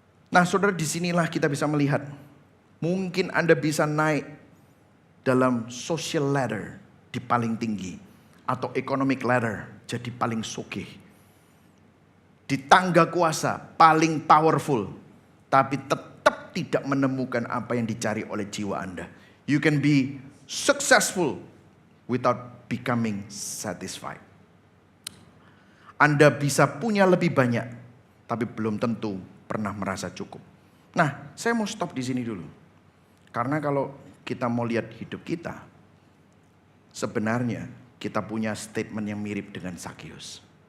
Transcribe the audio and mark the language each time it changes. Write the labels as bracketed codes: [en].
[id] Nah saudara, disinilah kita bisa melihat. Mungkin Anda bisa naik dalam social ladder di paling tinggi. Atau economic ladder jadi paling sugih. Di tangga kuasa paling powerful. Tapi tetap tidak menemukan apa yang dicari oleh jiwa Anda. [en] You can be successful without becoming satisfied. [id] Anda bisa punya lebih banyak, tapi belum tentu pernah merasa cukup. Nah, saya mau stop di sini dulu. Karena kalau kita mau lihat hidup kita, sebenarnya kita punya statement yang mirip dengan Sakius.